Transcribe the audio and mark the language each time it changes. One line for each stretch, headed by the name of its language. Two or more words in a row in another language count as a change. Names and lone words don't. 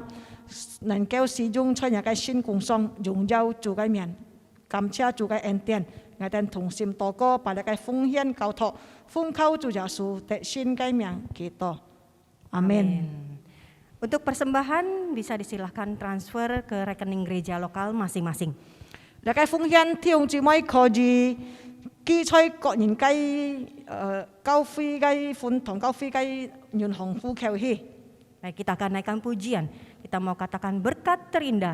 Cantonese: 能夠使用在一個新工上榮耀主嘅名，感謝主嘅恩典，我哋同心禱告，把一個奉獻交託，奉靠主耶穌的新嘅名祈禱，阿門。
Indonesian: Untuk persembahan bisa disilahkan transfer ke rekening gereja lokal masing-masing.
Cantonese: 一個奉獻弟兄姊妹可以記在個人嘅交費嘅款同交費嘅銀行戶口去。
Indonesian: Nah, kita akan naikkan pujian. Kita mau katakan berkat terindah.